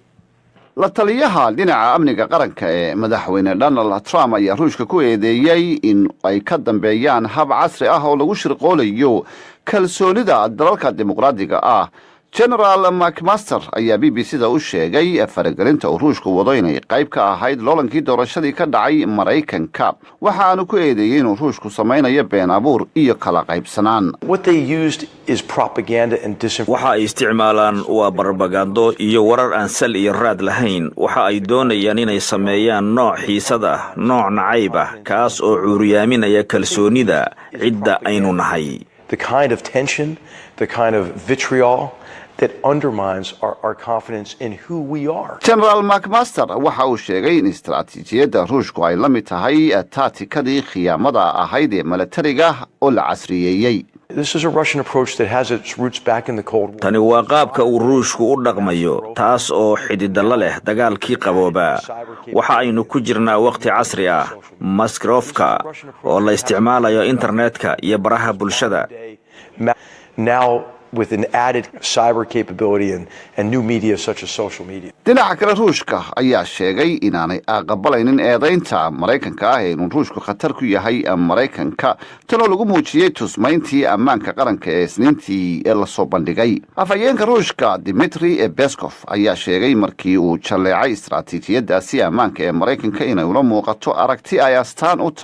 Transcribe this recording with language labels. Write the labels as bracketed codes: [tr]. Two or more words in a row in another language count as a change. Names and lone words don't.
[so] la taliyaha dhinaca amniga qaranka ee madaxweyne Donald Trump ayaa Ruushka ku eedeeyay in ay ka dambeeyaan hab casri ah oo lagu shirqoolayo kalsoonida dalalka dimuqraadiga ah General McMaster ayaa BBC-da u sheegay faragelinta uu Ruushku wado inay qayb ka ahayd loolankii doorashadii ka dhacay Mareykanka waxaanu ku eedeeyay inuu Ruushku samaynayo been abuur iyo kala qaybsanaan waxa ay isticmaalaan waa barbagando iyo warar aan sal iyo raad lahayn waxa ay doonayaan inay sameeyaan nooc xiisad ah nooc nacayb ah kaas oo cuuriyaaminaya kalsoonida cidda aynu nahay [en] that undermines our confidence in who we are. [so] General McMaster waxa uu sheegay in istiraatiijiyadda Ruushku ay la mid tahay taatikadii khiyaamada ahayd ee militariga oo la casriyeeyay. [en] This is a Russian approach that has its roots back in the Cold War. [so] Tani waa qaabka uu Ruushku u dhaqmayo taas oo xididalla leh dagaalkii qabooba waxa aynu ku jirnaa waqti casri ah Maskrovka oo la isticmaalayo internetka iyo baraha bulshada. [en] Now with an added cyber capability and new media such as social media. [so] dhinaca kale ruushka ayaa sheegay inaanay aqbalaynin eedaynta maraykanka ah inuu ruushku khatar ku yahay maraykanka tanoo lagu muujiyey tusmayntii ammaanka qaranka ee isniintii ee lasoo bandhigay afhayeenka ruushka Dmitry Peskov ayaa sheegay markii uu jaleecay istaraatiijiyadaasi ammaanka ee maraykanka inay ula muuqato aragti ay astaan u